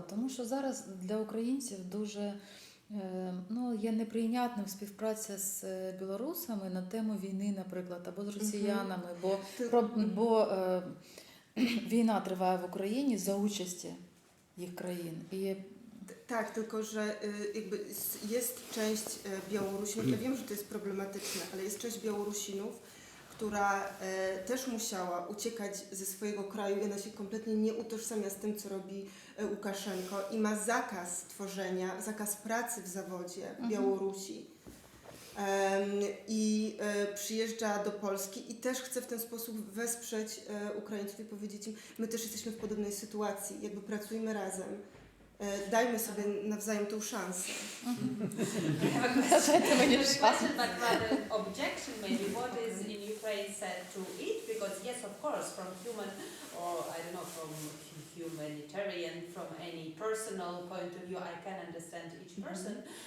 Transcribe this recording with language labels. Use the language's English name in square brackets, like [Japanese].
[Ukrainian] Тому що зараз для українців дуже є неприйнятним співпраця з білорусами на тему війни, наприклад, або з росіянами, бо війна триває в Україні за участі їх країн. І [Polish] Tak, tylko że jest część Białorusinów, ja wiem, że to jest problematyczne, ale jest część Białorusinów, która też musiała uciekać ze swojego kraju i ona się kompletnie nie utożsamia z tym, co robi Łukaszenko i ma zakaz tworzenia, zakaz pracy w zawodzie w Białorusi. I przyjeżdża do Polski i też chce w ten sposób wesprzeć Ukraińców i powiedzieć im, my też jesteśmy w podobnej sytuacji, jakby pracujmy razem. Dajmy sobie nawzajem tą szansę. [English] I have a question, but rather objection maybe. What is in Ukraine said to eat? Because yes, of course, from human, or I don't know, from humanitarian, from any personal point of view, I can understand each person.